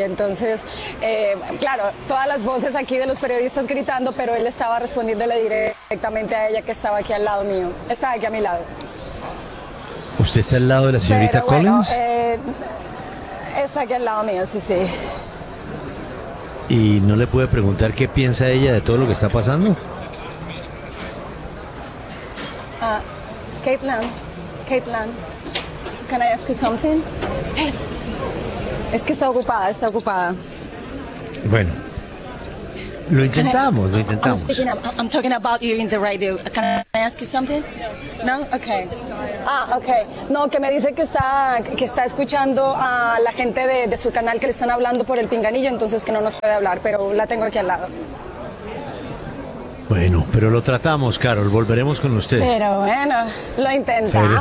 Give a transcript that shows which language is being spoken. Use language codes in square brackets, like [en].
[es] Entonces, claro, todas las voces aquí de los periodistas gritando, pero él estaba respondiéndole directamente a ella, que estaba aquí al lado mío. Estaba aquí a mi lado. ¿Usted está al lado de la señorita Pero, Collins? Está aquí al lado mío, sí. ¿Y no le puede preguntar qué piensa ella de todo lo que está pasando? [en] Caitlin, can I ask you something? [es] Es que está ocupada. Bueno, lo intentamos. [en] I'm talking about you in the radio. Can I ask you something? No? Okay. Ah, okay. [es] No, que me dice que está escuchando a la gente de su canal que le están hablando por el pinganillo, entonces que no nos puede hablar, pero la tengo aquí al lado. Bueno, pero lo tratamos, Carol. Volveremos con usted. Pero bueno, lo intentamos.